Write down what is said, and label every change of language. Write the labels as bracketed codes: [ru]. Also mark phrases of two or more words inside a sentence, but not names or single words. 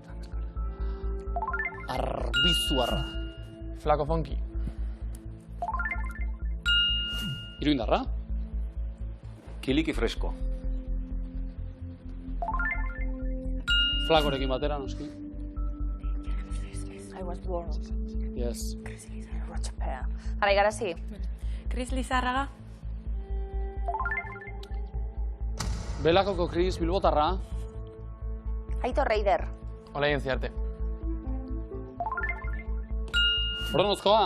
[eu] Arbizuarra. Flaco Fonki. Iruindarra. Kiliki Fresko. Flakorekin batera, noski. [en] I was born. Yes. [eu] Arai, Garazi. Chris Lizarraga. Belakoko Kris, Bilbotarra. Aitor Reider. Olaia Inziarte. Ordenozkoa.